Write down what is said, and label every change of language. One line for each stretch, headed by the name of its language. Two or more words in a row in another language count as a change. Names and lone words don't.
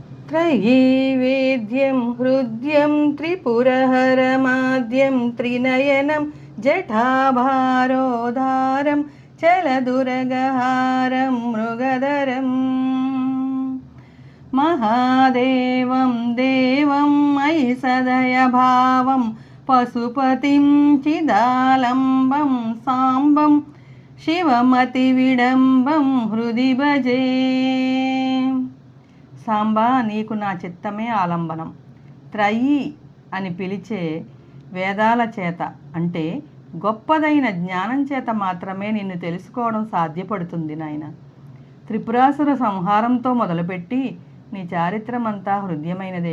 Sanskrit: त्रयीवेद्यं हृद्यं त्रिपुरहरमाद्यं त्रिनयनं जटाभारोधारं चलदुरगहारं मृगधरं महादेवं देवं मयि सदयभावं पशुपतिं चिदालम्बं साम्बं शिवमतिविडम्बं हृदि भजे।
Telugu: సాంబా, నీకు నా చిత్తమే ఆలంబనం. త్రయీ అని పిలిచే వేదాల చేత అంటే గొప్పదైన జ్ఞానం చేత మాత్రమే నిన్ను తెలుసుకోవడం సాధ్యపడుతుంది నాయన. త్రిపురాసుర సంహారంతో మొదలుపెట్టి నీ చారిత్రమంతా హృదయమైనదే.